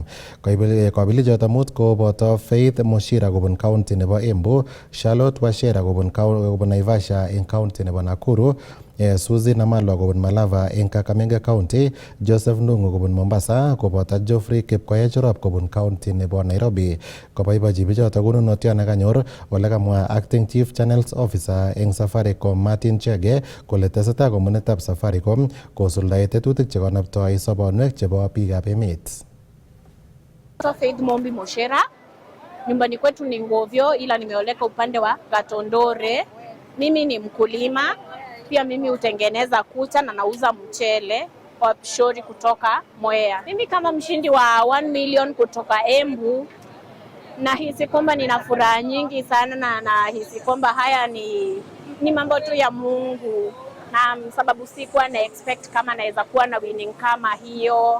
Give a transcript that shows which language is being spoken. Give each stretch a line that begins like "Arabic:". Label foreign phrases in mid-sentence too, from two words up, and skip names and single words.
Kalenjin: Kobilichoto mut koboto Faith Mushira kobun county nebo Embu, Charlotte Washera kobun Naivasha eng county nebo Nakuru, Suzy Namalwa kobun Malava eng Kakamega County, Joseph Ndungu kobun Mombasa, koboto Geoffrey Kipkoech Cherop kobun county nebo Nairobi. Koboibochi bichoto konunotiot nekanyor ole kamwa
English: Acting Chief Channels Officer
Kalenjin: eng Safaricom Martin Chege kole tesetai komunitab Safaricom kosuldae tetutik chekonoptoi sobonwek chebo biikab emet.
Swahili: Faith Mombi Moshera, nyumbani kwetu ni Ngovyo ila nimeoleka upande wa Gatondore. Mimi ni mkulima, pia mimi hutengeneza kucha na nauza mchele kwa pishori kutoka Mwea. Mimi kama mshindi wa 1 million kutoka Embu, nahisi kwamba nina furaha nyingi sana na nahisi kwamba haya ni mambo tu ya Mungu, na sababu sikuwa na expect kama naweza kuwa na winning kama hiyo.